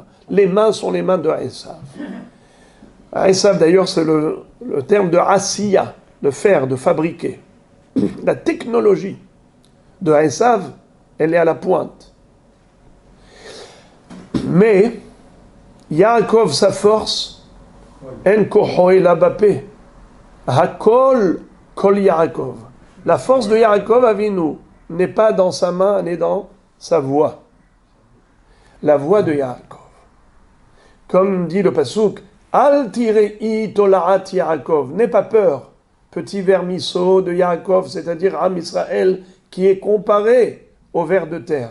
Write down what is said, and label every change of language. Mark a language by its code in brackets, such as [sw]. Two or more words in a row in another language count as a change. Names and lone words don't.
[fr] Les mains sont les mains de Esav. Esav, d'ailleurs, c'est le terme de Asiya, de faire, de fabriquer. La technologie de Esav, elle est à la pointe. Mais, Yaakov, sa force, [he] אין כוחו אלא בפה. הקול קול יעקב. [fr] La force de Yaakov Avinu n'est pas dans sa main, elle est dans sa voix. La voix de Yaakov. Comme dit le Passouk, [he] אל תיראי תולעת יעקב. [fr] N'aie pas peur, petit vermisseau de Yaakov, c'est-à-dire Am Israël, qui est comparé au ver de terre.